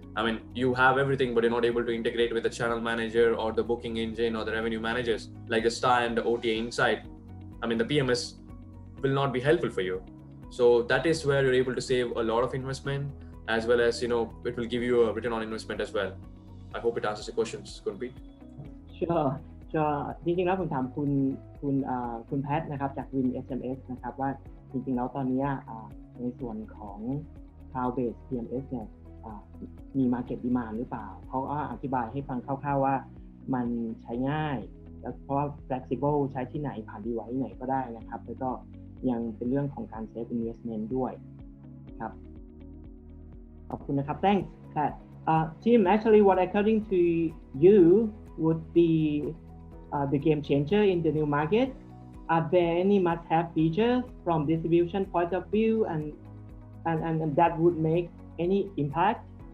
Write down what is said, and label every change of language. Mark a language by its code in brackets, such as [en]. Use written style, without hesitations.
[en] I mean, you have everything, but you're not able to integrate with the channel manager or the booking engine or the revenue managers like the STAAH and the OTA Insights. I mean, the PMS will not be helpful for you. So that is where you're able to save a lot of investment, as well as, it will give you a return on investment as well. I hope it answers your questions, Kunpreet. Sure. [th] จริงๆแล้วผมถามคุณแพทนะครับจาก Win SMS นะครับว่าจริงๆแล้วตอนนี้ในส่วนของ Cloud Based PMS เนี่ยมี Market Demand หรือเปล่าเขาก็อธิบายให้ฟังคร่าวๆว่ามันใช้ง่ายแล้วเพราะว่า flexible ใช้ที่ไหนผ่าน device ไหนก็ได้นะครับแล้วก็ยังเป็นเรื่องของการ save investment ด้วยครับขอบคุณนะครับ [en] thanks Pat. Tim, actually what according to you would be the game changer in the new market? Are there any must-have features from distribution point of view and that would make any impact?